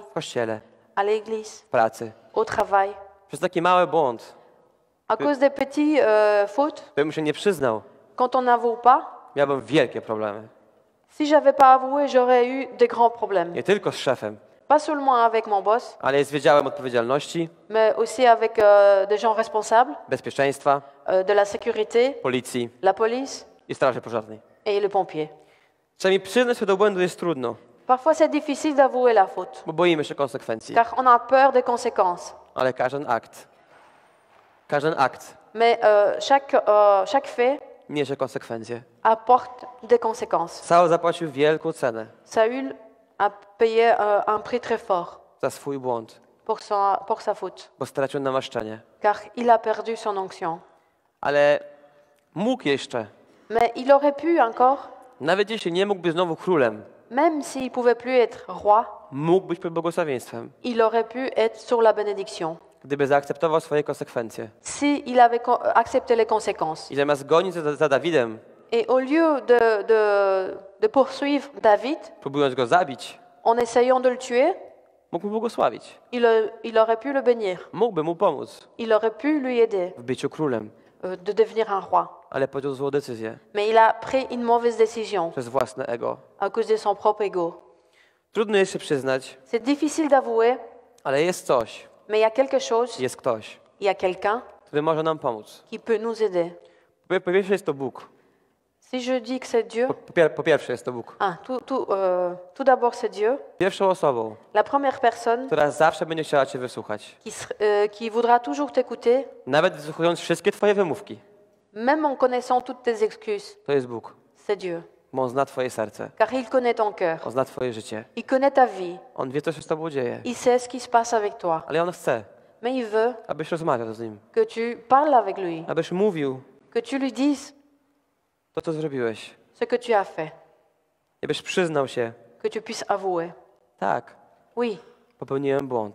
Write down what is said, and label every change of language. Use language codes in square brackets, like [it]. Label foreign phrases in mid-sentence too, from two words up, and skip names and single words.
[pl] w kościele, [fr] à l'église, [pl] w pracy. [fr] au travail. [pl] Przez taki mały błąd, [fr] À cause des petits fautes, [pl] gdybym się nie przyznał, [fr] quand on n'avoue pas, [pl] miałbym wielkie problemy. [fr] si j'avais pas avoué, j'aurais eu des grands problèmes. [pl] Nie tylko z szefem, [fr] Pas seulement avec mon boss, [pl] ale jest Wydziałem Odpowiedzialności, [fr] mais aussi avec des gens responsables, [pl] Bezpieczeństwa, [fr] de la sécurité, [pl] Policji [fr] la police [pl] i Straży Pożarnej. [fr] et le pompier. [pl] Czasami przyznać się do błędu jest trudno, [fr] Parfois, c'est difficile d'avouer la faute, [pl] bo boimy się konsekwencji. [fr] car on a peur des conséquences. [pl] Ale każdy akt [fr] Mais chaque fait [pl] niesie konsekwencje. [fr] apporte des conséquences. [pl] Saul zapłacił wielką cenę [fr] Saül a payé un prix très fort [pl] za swój błąd, [fr] pour sa faute, [pl] bo stracił namaszczenie. [fr] car il a perdu son onction. [pl] Ale mógł jeszcze, [fr] Mais il aurait pu encore, [pl] nawet jeśli nie mógł być znowu królem, [fr] même s'il pouvait plus être roi, [pl] mógł być pod błogosławieństwem, [fr] il aurait pu être sur la bénédiction. [pl] gdyby zaakceptował swoje konsekwencje. [fr] Si il avait accepté les conséquences. [pl] I zamiast gonić za Dawidem, [fr] Et au lieu de poursuivre David [pl] próbując go zabić, [fr] en essayant de le tuer, [pl] mógł mu błogosławić. [fr] il aurait pu le bénir. [pl] Mógłby mu pomóc [fr] Il aurait pu lui aider [pl] w byciu królem, [fr] de devenir un roi. [pl] ale podjął złą decyzję [fr] Mais il a pris une mauvaise décision [pl] przez własne ego. [fr] à cause de son propre ego. [pl] Trudno jest się przyznać, [fr] C'est difficile d'avouer, [pl] ale jest coś, [fr] mais il y a quelque chose, [pl] jest ktoś, [fr] il y a quelqu'un [pl] który może nam pomóc. [fr] qui peut nous aider. [pl] Po pierwsze jest to Bóg. [fr] Si je dis que c'est Dieu, [pl] Po pierwsze jest to Bóg. [fr] tout d'abord c'est Dieu, [pl] Pierwszą osobą, [fr] la première personne [pl] która zawsze będzie chciała Cię wysłuchać. [fr] qui voudra toujours t'écouter, [pl] Nawet wysłuchując wszystkie Twoje wymówki. [fr] même en connaissant toutes tes excuses, [pl] To jest Bóg. [fr] c'est Dieu. [pl] Bo On zna Twoje serce. [fr] Car il connaît ton cœur, [pl] On zna Twoje życie. [fr] il connaît ta vie, [pl] On wie, co się z Tobą dzieje. [fr] il sait ce qui se passe avec toi. [pl] Ale On chce, [fr] Mais il veut [pl] abyś rozmawiał z Nim. [fr] que tu parles avec lui, [pl] Abyś mówił [fr] que tu lui dises [pl] to, co zrobiłeś. [fr] ce que tu as fait, [pl] Abyś przyznał się. [fr] que tu puisses avouer. [pl] Tak, [fr] Oui, [pl] popełniłem błąd.